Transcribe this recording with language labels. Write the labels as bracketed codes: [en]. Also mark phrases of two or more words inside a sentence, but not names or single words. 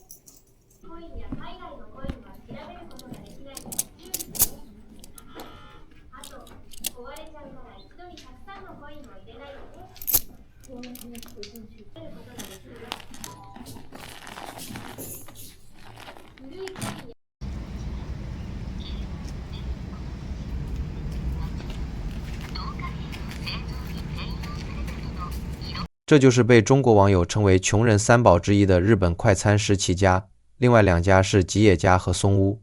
[ja] コインや海外のコインは調べることができないから注意してね。あと、壊れちゃうから一度にたくさんのコインを入れないでね。調べることができるよ。古いコインや [zh] 这就是被中国网友称为穷人三宝之一的日本快餐十七家，另外2家是吉野家和松屋。